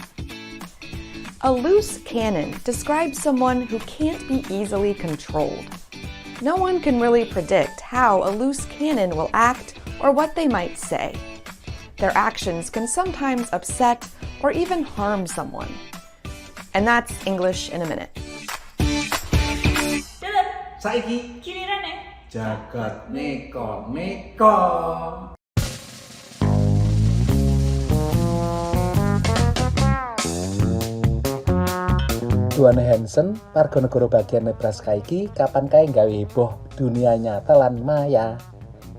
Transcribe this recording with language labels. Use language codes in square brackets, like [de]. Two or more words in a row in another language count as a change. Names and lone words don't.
[en] A loose cannon describes someone who can't be easily controlled. No one can really predict how a loose cannon will act or what they might say. Their actions can sometimes upset or even harm someone. And that's English in a Minute. [jv] Saiki gilirane jagat neko. Duane Hansen, warga negara bagian Nebraska iki kapan kae gawe heboh dunia nyata lan maya.